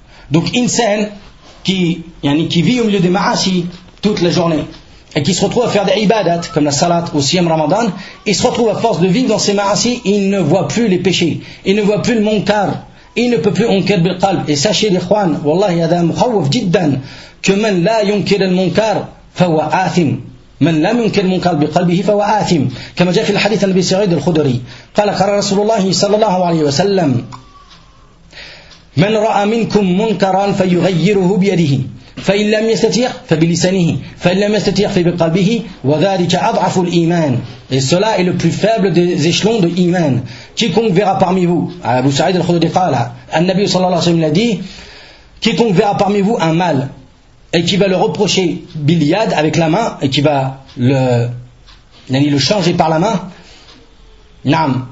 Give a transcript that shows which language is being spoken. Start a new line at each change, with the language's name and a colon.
French: Donc insan qui vit au milieu des ma'asi toute la journée, et qui se retrouve à faire des ibadat, comme la salat ou siyam ramadan, il se retrouve à force de vivre dans ces ma'asi, il ne voit plus les péchés, il ne voit plus le munkar, il ne peut plus onkir bil qalb. Et sachez les khwan,
Arabic: wallahi hada mukhawwaf jiddan,
French: que
Arabic: man la yunkir al munkar fawa athim. من لم ينكر منكر بقلبه فهو آثم كما جاء في الحديث النبي سعيد الخدري قال قال رسول الله صلى الله عليه وسلم من رأى منكم منكرا فيغيره بيده فإن لم يستطيع فبلسانه فإن لم يستطيع فبقلبه وذلك أضعف الإيمان.
French: Et cela est le plus faible des échelons de l'Iman. Quiconque verra parmi vous, Abu Sa'id al-Khudri
Arabic: قال النبي صلى الله عليه وسلم
French: l'a dit, quiconque verra parmi vous un mal et qui va le reprocher biliad avec la main et qui va le changer par la main, Naam.